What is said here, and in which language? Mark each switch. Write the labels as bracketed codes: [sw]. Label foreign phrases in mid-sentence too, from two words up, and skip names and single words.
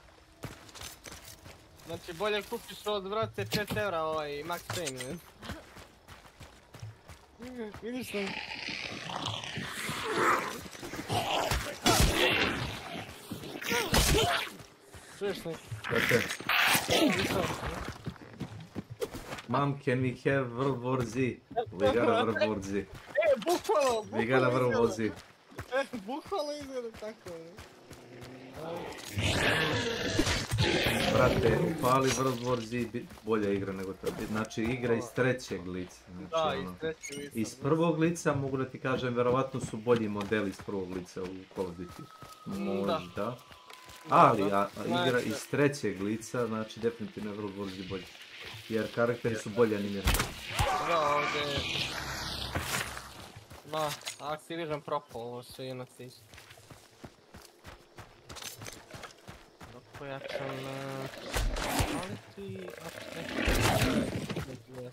[sr] Znači bolje kupiš od vrate 5 eura ovaj Max Payne, ne? Vidiš sam? Čuješ neki? Dakle. [en] Mom, can we have World War Z? We got a World War Z. [sr] Bukvalno! [en] We got a World War Z. [sr] Bukvalno izgleda tako, ne? Brate, upali World War Z, bolja igra nego to. Znači igra iz trećeg lica. Da, iz trećeg lica. Iz prvog lica mogu da ti kažem, verovatno su bolji modeli iz prvog lica u Call of Duty. Možda. Ali igra iz trećeg lica, znači definitivno je World War Z bolji. Jer karakteri su bolje animirani. Da, ovdje... Ma, Activision propao, ovo sve je na isto. Pojačam [en] quality up.